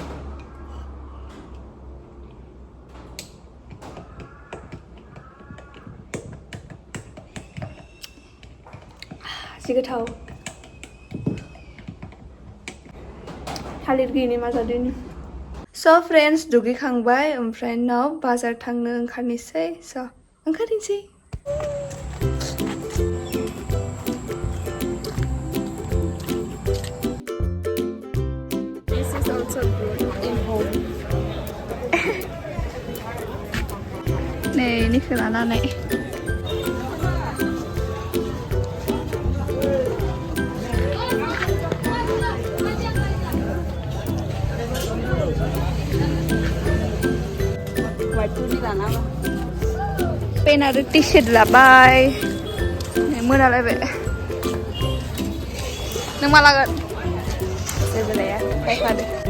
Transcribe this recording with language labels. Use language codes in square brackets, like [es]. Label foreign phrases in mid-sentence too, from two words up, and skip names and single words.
[brx] जि गोथाव थालिर गैयिनि मा जादों. [en] so friends [brx] दुगैखांबाय ओमफ्राय उनाव बाजार थांनो ओंखारनोसै स' ओंखारनोसै. [en] This is also good in home. [brx] नै निखौ लानानै पेन आरो टि सार्ट लाबाय मोनालायबाय नों मा लागोन जेबो लाया बायखादो.